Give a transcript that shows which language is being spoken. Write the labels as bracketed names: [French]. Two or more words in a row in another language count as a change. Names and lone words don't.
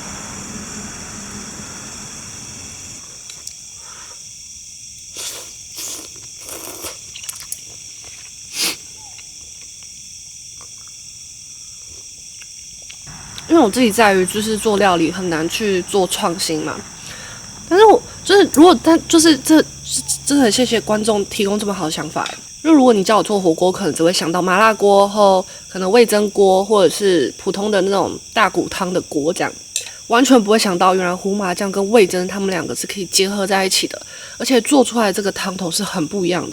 [Chinese] 因為我自己在於就是做料理很難去做創新嘛，但是我就是真的很謝謝觀眾提供這麼好的想法。因為如果你叫我做火鍋，可能只會想到麻辣鍋後可能味噌鍋或者是普通的那種大骨湯的鍋這樣，完全不會想到原來胡麻醬跟味噌他們兩個是可以結合在一起的，而且做出來這個湯頭是很不一樣的。